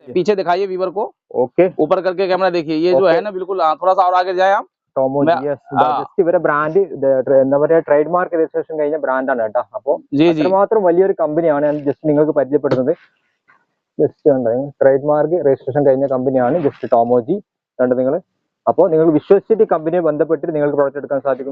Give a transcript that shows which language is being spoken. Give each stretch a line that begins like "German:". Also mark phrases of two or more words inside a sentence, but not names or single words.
Hindi: पीछे दिखाइए व्यूवर को। ओके ऊपर करके कैमरा देखिए, ये जो है ना बिल्कुल थोड़ा सा और आगे जाए आप।
Malayalam: ജസ്റ്റ് ഇവരെ ബ്രാൻഡ് എന്താ പറയാ
English: trade mark registration
Malayalam: കഴിഞ്ഞ ബ്രാൻഡാണ് കേട്ടോ. അപ്പോൾ അത്രമാത്രം വലിയൊരു കമ്പനിയാണ് ഞാൻ ജസ്റ്റ് നിങ്ങൾക്ക് പരിചയപ്പെടുന്നത്. ജസ്റ്റ്
English: trade mark registration
Malayalam: കഴിഞ്ഞ കമ്പനിയാണ് ജസ്റ്റ് ടോമോജി കണ്ടത് നിങ്ങൾ. അപ്പോൾ നിങ്ങൾക്ക് വിശ്വസിച്ചിട്ട് കമ്പനിയെ ബന്ധപ്പെട്ടിട്ട് നിങ്ങൾക്ക് പ്രോഡക്റ്റ് എടുക്കാൻ സാധിക്കും.